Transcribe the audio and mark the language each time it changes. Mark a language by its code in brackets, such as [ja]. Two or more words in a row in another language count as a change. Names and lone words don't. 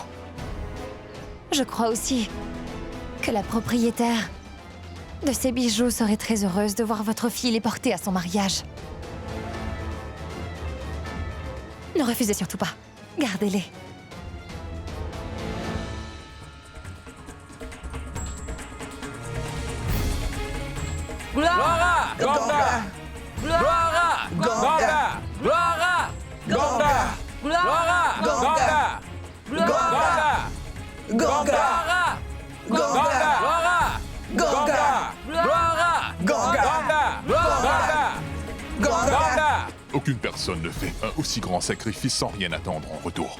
[fr] Je crois aussi que la propriétaire de ces bijoux serait très heureuse de voir votre fille les porter à son mariage. Ne refusez surtout pas. Gardez-les. Gloire! Ganga! Gloire! Ganga! Gloire! Ganga! Gloire! Ganga! Ganga! Ganga! Ganga! Ganga! Ganga! Ganga! Aucune personne ne fait un aussi grand sacrifice sans rien attendre en retour.